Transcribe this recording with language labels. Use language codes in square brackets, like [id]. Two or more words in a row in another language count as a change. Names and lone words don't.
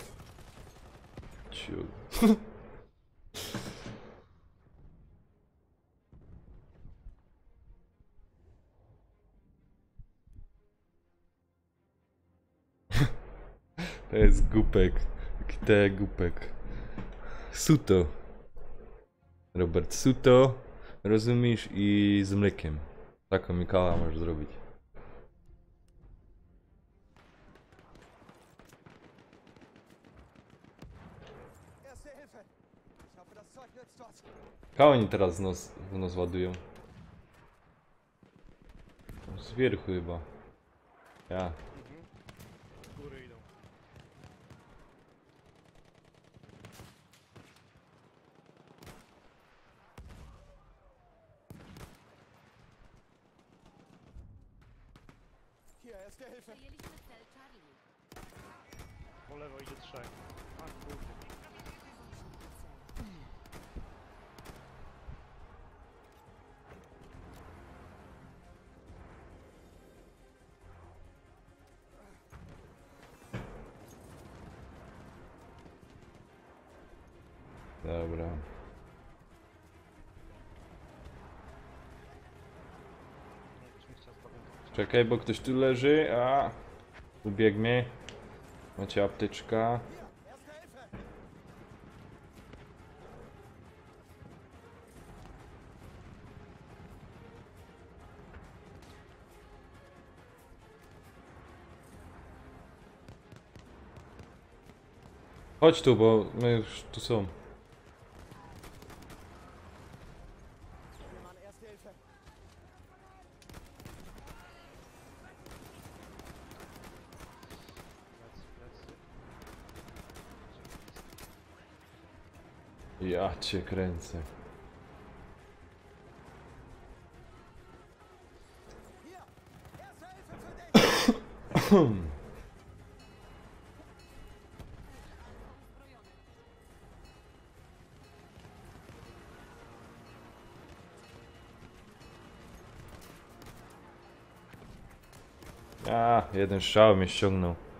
[pl] Ciu. To jest głupek. Te głupek. Suto. Robert Suto. Rozumiesz? I z mlekiem. Taką Mikoła możesz zrobić. [de] Erste Hilfe! Ich hoffe, das Zeug nützt was. [pl] A oni teraz w nos ładują. Z wierchu chyba. Ja. Z góry idą. [de] Hier, erste Hilfe! [pl] Przejęliśmy cel Charlie. Po lewo idzie 3. A kurde. Cel. Dobra. Czekaj, bo ktoś tu leży. A. Ubiegnie. Macie apteczka. [de] Hier, erste Hilfe! [pl] Chodź tu, bo my już tu są. [de] Hier, Mann, erste Hilfe! [pl] Plecy. Ja cię kręcę. [de] Hier! Erste Hilfe für dich! [pl] A, jeden strzał mnie ściągnął.